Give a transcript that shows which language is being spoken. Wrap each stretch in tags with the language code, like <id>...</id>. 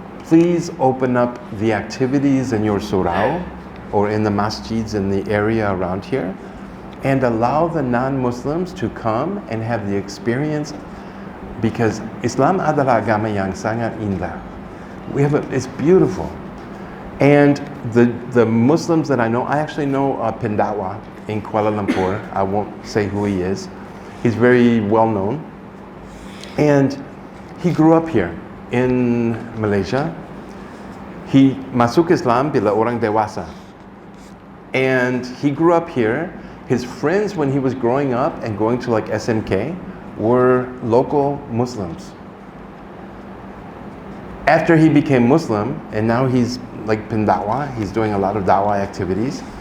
<en>please open up the activities in your surau or in the masjids in the area around here and allow the non-Muslims to come and have the experience, because Islam</en> <ms>adalah agama yang sangat indah.</ms> <en>It's beautiful. And the Muslims that I know, I actually know a pendawa in Kuala Lumpur. I won't say who he is. He's very well known. And he grew up here in Malaysia. He</en> <ms>masuk Islam bila orang dewasa.</ms> <en>And he grew up here. His friends when he was growing up and going to like SMK were local Muslims. After he became Muslim, and now he's like pendawa, he's doing a lot of dawah activities.</en>